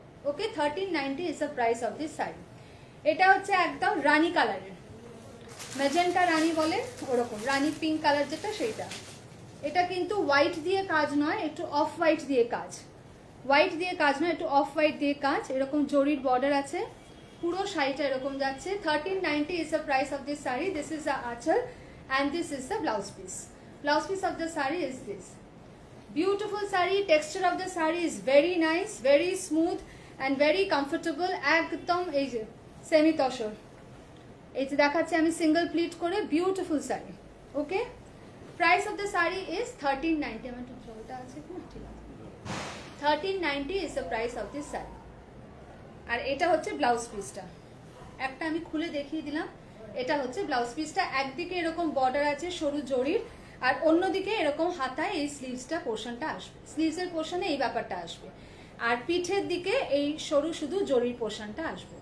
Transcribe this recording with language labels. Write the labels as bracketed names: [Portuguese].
[Bangla] Okay, [English] 1390 is the price of this sari. [Bangla] এটা হচ্ছে একদম রানী কালারের, ম্যাজেন্টা রানী বলে ওরকম, রানী পিঙ্ক কালার যেটা সেইটা। এটা কিন্তু হোয়াইট দিয়ে কাজ নয়, একটু অফ হোয়াইট দিয়ে কাজ, হোয়াইট দিয়ে কাজ নয়, একটু অফ হোয়াইট দিয়ে কাজ। এরকম জরির বর্ডার আছে, পুরো শাড়িটা এরকম যাচ্ছে। [English] 1390 is the price of this saree. This is the achal and this is the blouse piece. Blouse piece of the saree is this. Beautiful saree. Texture of the saree is very nice, very smooth and very comfortable. [Bangla] একদম এই যে semi tussar, এই যে দেখাচ্ছি আমি single pleat করে, beautiful sari. Okay, [English] Price of the sari is 1390। [Bangla] আমার একটু জলটা আছে কি না, ঠিক আছে। [English] 1390 is the price of this saree. [Bangla] আর এটা হচ্ছে ব্লাউজ পিসটা, একটা আমি খুলে দেখিয়ে দিলাম। এটা হচ্ছে ব্লাউজ পিসটা, একদিকে এরকম বর্ডার আছে সরু জরির, আর অন্যদিকে এরকম হাতায় এই স্লিভসটা পোর্শনটা আসবে, স্লিভসের পোর্শনে এই ব্যাপারটা আসবে, আর পিঠের দিকে এই সরু শুধু জরির পোর্শনটা আসবে।